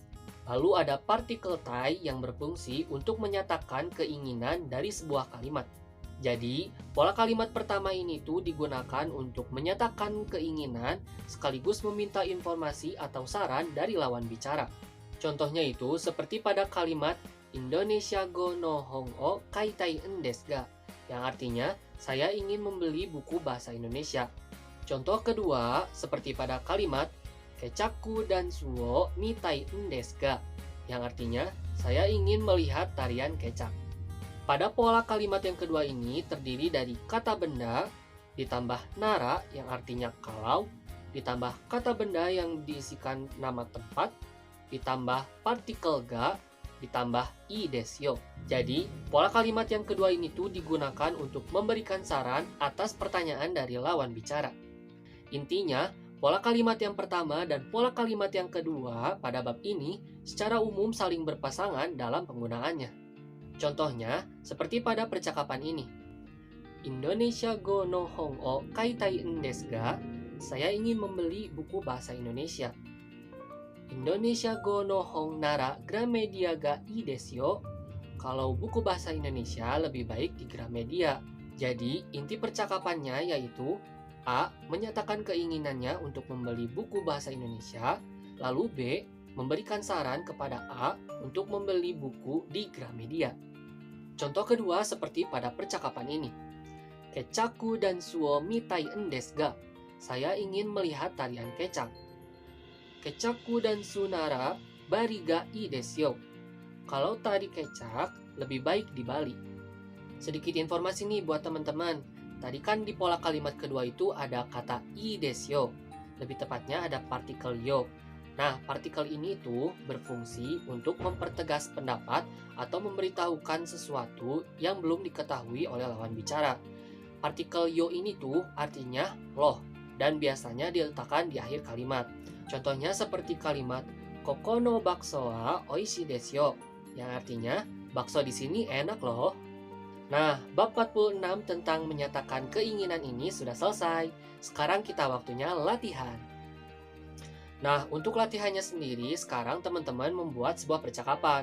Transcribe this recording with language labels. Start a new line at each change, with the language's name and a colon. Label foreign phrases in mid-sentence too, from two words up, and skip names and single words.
Indonesian: Lalu ada partikel tai yang berfungsi untuk menyatakan keinginan dari sebuah kalimat. Jadi, pola kalimat pertama ini tuh digunakan untuk menyatakan keinginan sekaligus meminta informasi atau saran dari lawan bicara. Contohnya itu seperti pada kalimat
Japanese: インドネシア語の本を買いたいんですが,
Indonesian: yang artinya saya ingin membeli buku bahasa Indonesia. Contoh kedua, seperti pada kalimat
Japanese: ケチャクダンスを見たいんですが,
Indonesian: yang artinya saya ingin melihat tarian kecak. Pada pola kalimat yang kedua ini terdiri dari kata benda, ditambah nara yang artinya kalau, ditambah kata benda yang diisikan nama tempat, ditambah partikel ga, ditambah
Japanese: いいでしょう.
Indonesian: Jadi, pola kalimat yang kedua ini tuh digunakan untuk memberikan saran atas pertanyaan dari lawan bicara. Intinya, pola kalimat yang pertama dan pola kalimat yang kedua pada bab ini secara umum saling berpasangan dalam penggunaannya. Contohnya, seperti pada percakapan ini.
Japanese: インドネシア語の本を買いたいんですが,
Indonesian: saya ingin membeli buku bahasa Indonesia.
Japanese: インドネシア語の本ならGramediaがいいですよ.
Indonesian: Kalau buku bahasa Indonesia lebih baik di Gramedia. Jadi, inti percakapannya yaitu A. Menyatakan keinginannya untuk membeli buku bahasa Indonesia, lalu B. Memberikan saran kepada A untuk membeli buku di Gramedia. Contoh kedua seperti pada percakapan ini.
Japanese: ケチャクダンスを見たいんですが.
Indonesian: Saya ingin melihat tarian kecak.
Japanese: ケチャクダンスならバリがいいですよ.
Indonesian: Kalau tari kecak, lebih baik di Bali. Sedikit informasi nih buat teman-teman. Tadi kan di pola kalimat kedua itu ada kata
Japanese: いいですよ.
Indonesian: Lebih tepatnya ada partikel yo. Nah, partikel ini tuh berfungsi untuk mempertegas pendapat atau memberitahukan sesuatu yang belum diketahui oleh lawan bicara. Partikel yo ini tuh artinya loh dan biasanya diletakkan di akhir kalimat. Contohnya seperti kalimat
Japanese: ここのバクソはおいしいですよ,
Indonesian: yang artinya bakso di sini enak loh. Nah, bab 46 tentang menyatakan keinginan ini sudah selesai. Sekarang kita waktunya latihan. Nah, untuk latihannya sendiri, sekarang teman-teman membuat sebuah percakapan.